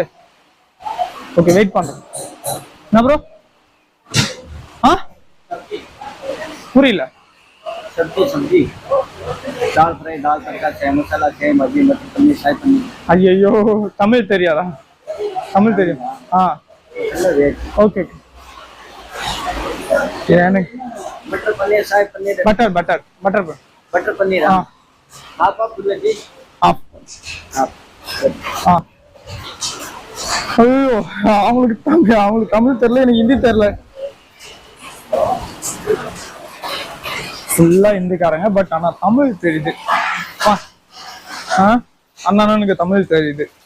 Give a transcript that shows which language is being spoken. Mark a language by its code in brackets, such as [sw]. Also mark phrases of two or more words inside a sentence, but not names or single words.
[ta] ஓகே வெயிட் பண்றேன். என்ன ப்ரோ? புரியல. [hi] सब्जी दाल फ्राई, दाल तड़का, चाय मसाला, चाय मजी, मटर पनीर, शाही पनीर. [ta] ஐயோ தமிழ் தெரியாதா? தமிழ் தெரியும். ஓகே எனக்கு [hi] मटर पनीर, शाही पनीर, [en] butter butter butter [hi] बटर पनीर. आप जी [ta] ஆப் ஐயோ அவங்களுக்கு தமிழ் தெரியல, எனக்கு ஹிந்தி தெரியல. ஃபுல்லா ஹிந்திக்காரங்க, பட் ஆனா தமிழ் தெரியுது. அண்ணனுக்கு தமிழ் தெரியுது.